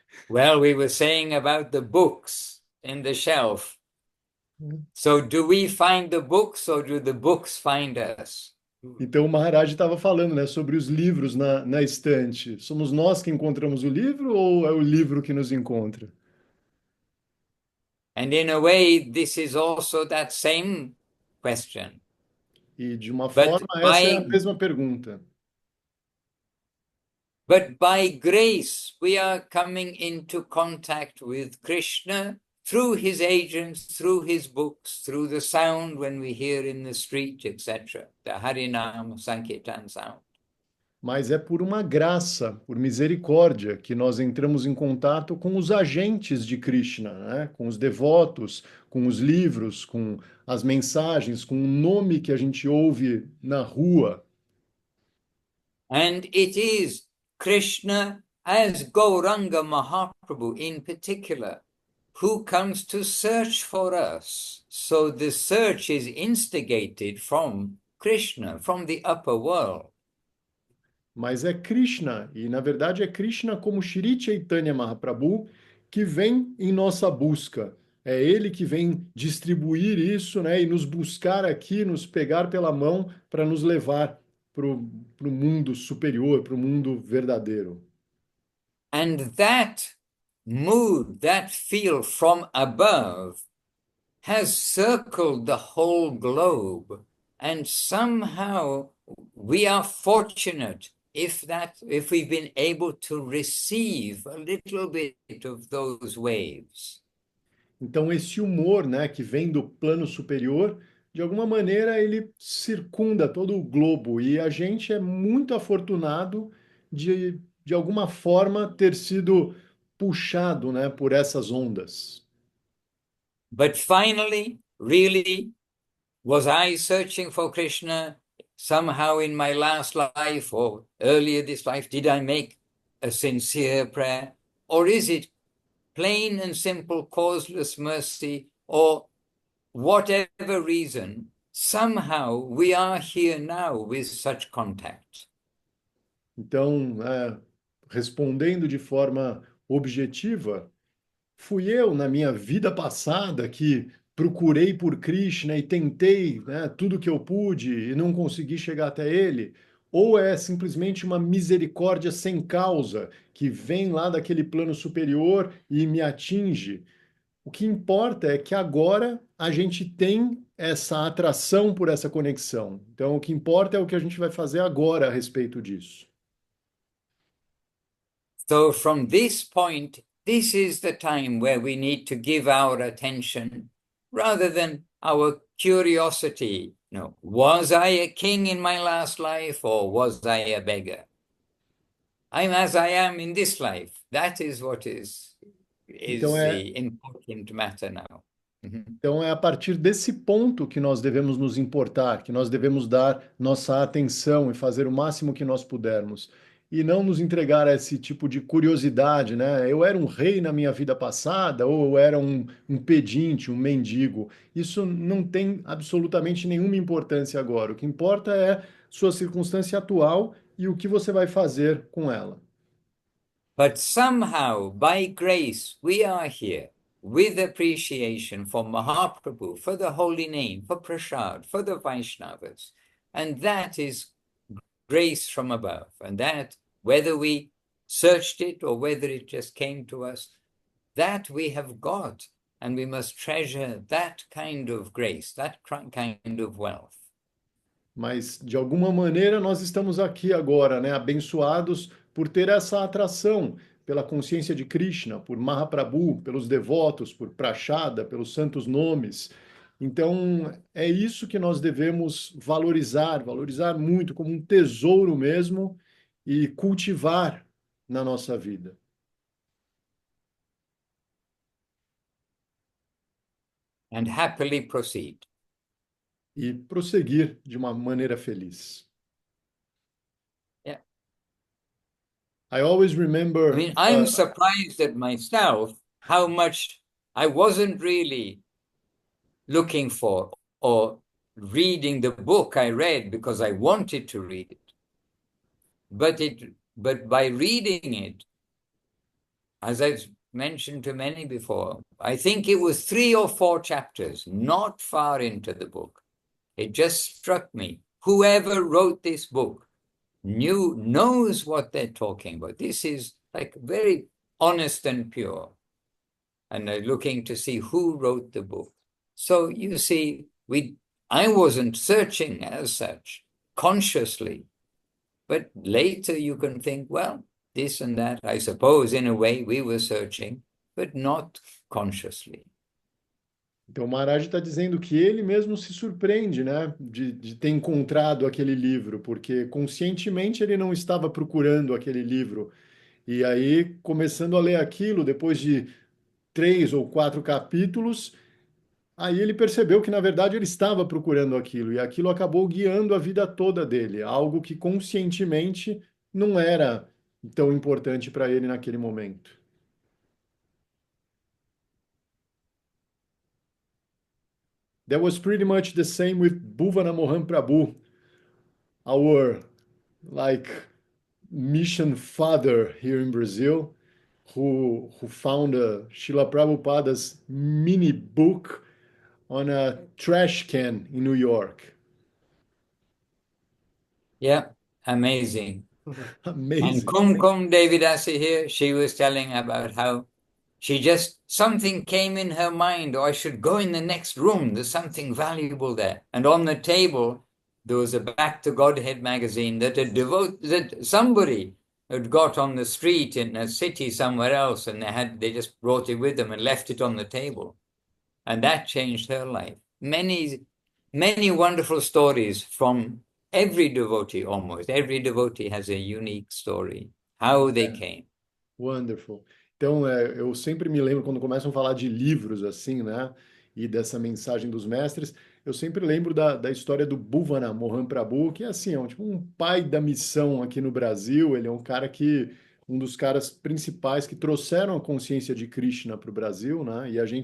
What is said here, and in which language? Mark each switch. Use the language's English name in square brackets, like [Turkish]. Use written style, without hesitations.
[English] Well, we were saying about the books in the shelf. So do we find the books or do the books find us? [Portuguese] Então o Maharaj estava falando, né, sobre os livros na estante. Somos nós que encontramos o livro ou é o livro que nos encontra? [English] And in a way, this is also that same question. [Portuguese] E de uma [English] But [Portuguese] forma, essa é a [English] by, [Portuguese] mesma pergunta. [English] but by grace, we are coming into contact with Krishna through his agents, through his books, through the sound when we hear in the street, etc. The Harinam Sankirtan sound. [Portuguese] Mas é por uma graça, por misericórdia, que nós entramos em contato com os agentes de Krishna, né? Com os devotos, com os livros, com as mensagens, com o nome que a gente ouve na rua. [English] And it is Krishna as Gauranga Mahaprabhu in particular who comes to search for us. So the search is instigated from Krishna, from the upper world. [Portuguese] Mas é Krishna, e na verdade é Krishna como Shri Chaitanya Mahaprabhu que vem em nossa busca. É ele que vem distribuir isso, né, e nos buscar aqui, nos pegar pela mão para nos levar para o mundo superior, para o mundo verdadeiro. [English] And that mood, that feel from above, has circled the whole globe. And somehow we are fortunate if we've been able to receive a little bit of those waves. [Portuguese] Então esse humor, né, que vem do plano superior, de alguma maneira ele circunda todo o globo e a gente é muito afortunado de alguma forma ter sido puxado, né, por essas ondas. [English] But finally, really, was I searching for Krishna somehow in my last life or earlier this life? Did I make a sincere prayer? Or is it plain and simple causeless mercy, or whatever reason, somehow we are here now with such contact? [Portuguese] Então, respondendo de forma objetiva, fui eu na minha vida passada que procurei por Krishna e tentei, né, tudo que eu pude e não consegui chegar até ele? Ou é simplesmente uma misericórdia sem causa que vem lá daquele plano superior e me atinge? O que importa é que agora a gente tem essa atração por essa conexão. Então, o que importa é o que a gente vai fazer agora a respeito disso. [English] So from this point, this is the time where we need to give our attention rather than our curiosity. No, was I a king in my last life or was I a beggar? I'm as I am in this life. That is what is [Portuguese] Então [English] the important matter now. [Portuguese] Então é a partir desse ponto que nós devemos nos importar, que nós devemos dar nossa atenção e fazer o máximo que nós pudermos. E não nos entregar a esse tipo de curiosidade, né? Eu era um rei na minha vida passada, ou eu era um pedinte, um mendigo. Isso não tem absolutamente nenhuma importância agora. O que importa é sua circunstância atual e o que você vai fazer com ela. [English] But somehow, by grace, we are here with appreciation for Mahaprabhu, for the holy name, for Prasad, for the Vaishnavas. And that is grace from above. And that, whether we searched it or whether it just came to us, that we have got. And we must treasure that kind of grace, that kind of wealth. [Portuguese] mas de alguma maneira nós estamos aqui agora, né, abençoados por ter essa atração pela consciência de Krishna, por Mahaprabhu, pelos devotos, por Prachada, pelos santos nomes. Então, é isso que nós devemos valorizar, valorizar muito como um tesouro mesmo e cultivar na nossa vida. [English] and happily proceed. [Portuguese] E prosseguir de uma maneira feliz. [English] Yeah. I always I remember, mean, I'm surprised at myself how much I wasn't really looking for or reading the book I read because I wanted to read it. But by reading it, as I've mentioned to many before, I think it was 3 or 4 chapters, not far into the book. It just struck me. Whoever wrote this book knows what they're talking about. This is like very honest and pure. And they're looking to see who wrote the book. So you see, I wasn't searching as such consciously, but later you can think, well, this and that. I suppose in a way we were searching, but not consciously. [Portuguese] Então, o Maharaj está dizendo que ele mesmo se surpreende, né, de ter encontrado aquele livro, porque conscientemente ele não estava procurando aquele livro. E aí, começando a ler aquilo, depois de 3 ou 4 capítulos, aí ele percebeu que, na verdade, ele estava procurando aquilo, e aquilo acabou guiando a vida toda dele, algo que conscientemente não era tão importante para ele naquele momento. [English] That was pretty much the same with Bhuvana Mohan Prabhu, our like mission father here in Brazil, who found Srila Prabhupada's mini book on a trash can in New York. Yeah, amazing. And Amazing. Kumkum Devidasi here, she was telling about how something came in her mind, or I should go in the next room, there's something valuable there. And on the table, there was a Back to Godhead magazine that somebody had got on the street in a city somewhere else, and they just brought it with them and left it on the table. And that changed her life. Many, many wonderful stories from every devotee, almost. Every devotee has a unique story, how they came. Wonderful. [Portuguese] Então, eu sempre me lembro, quando começam a falar de livros, assim, né, e dessa mensagem dos mestres, eu sempre lembro da história do Bhuvana Mohan Prabhu, que é assim, é tipo um pai da missão aqui no Brasil, ele é um dos caras principais que trouxeram a consciência de Krishna para o Brasil, né, e